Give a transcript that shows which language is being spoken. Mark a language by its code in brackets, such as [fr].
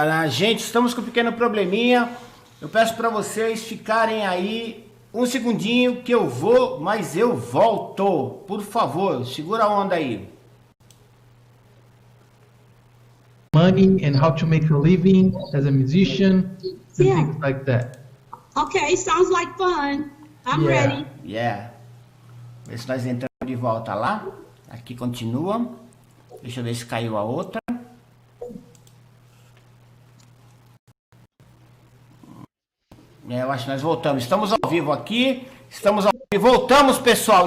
[pt] Gente, estamos com um pequeno probleminha, eu peço para vocês ficarem aí um segundinho que eu vou, mas eu volto, por favor, segura a onda aí. [en] Money and how to make a living as a musician, and things like that. Okay, sounds like fun. I'm ready. Yeah. [pt] Vê se nós entramos de volta lá. Aqui continua. Deixa eu ver se caiu a outra. Eu acho que nós voltamos. Estamos ao vivo aqui. Estamos ao vivo. Voltamos, pessoal.